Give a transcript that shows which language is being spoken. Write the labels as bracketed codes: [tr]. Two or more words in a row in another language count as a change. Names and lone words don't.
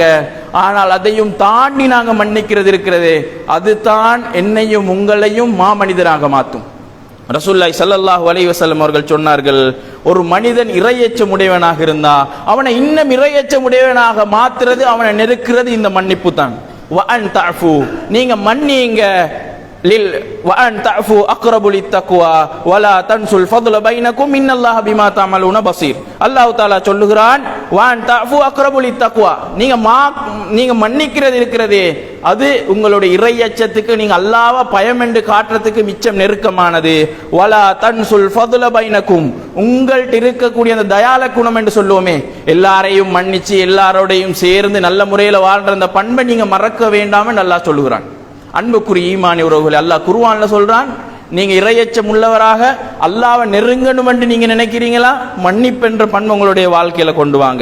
[ta] ஆனால் அதையும் தாண்டி நாங்க மன்னிக்கிறது இருக்கிறது, அதுதான் என்னையும் உங்களையும் மாமனிதனாக மாற்றும். ரசூலுல்லாஹி [ar] صلى الله عليه وسلم [ta] அவர்கள் சொன்னார்கள், ஒரு மனிதன் இறையச்சம் உடையவனாக இருந்தா அவனை இன்னும் இறையச்சம் உடையவனாக மாத்துறது, அவனை நெருக்கிறது இந்த மன்னிப்பு தான். [ar] وأن تعفوا, [ta] நீங்க மன்னிங்க, [ar] وأن تعفوا أقرب للتقوى ولا تنسوا الفضل بينكم إن الله بما تعملون بصير. الله تعالى [ta] சொல்லுகிறான், [ar] وأن تعفوا أقرب للتقوى, [ta] நீங்க மன்னிக்கிறது இருக்கிறதே அது உங்களுடைய இறையச்சத்துக்கு, நீங்க அல்லாஹ்வை பயம் என்று காட்டுறதுக்கு மிச்சம் நெருக்கமானது. [ar] ولا تنسوا الفضل بينكم, [ta] உங்கள்ட்ட இருக்கக்கூடிய அந்த தயால குணம் என்று சொல்லுவோமே, எல்லாரையும் மன்னிச்சு எல்லாரோடையும் சேர்ந்து நல்ல முறையில் வாழ்ற அந்த பண்பை நீங்க மறக்க வேண்டாம் என்று அல்லாஹ் சொல்லுகிறான். அன்புக்குரிய ஈமானி உறவுகளை, அல்லாஹ் குர்ஆன்ல சொல்றான், நீங்க இறையச்சம் உள்ளவராக அல்லாஹ்வை நெருங்கணும் என்று நீங்க நினைக்கிறீங்களா, மன்னிப்பென்ற பண்பு உங்களுடைய வாழ்க்கையில கொண்டு வாங்க.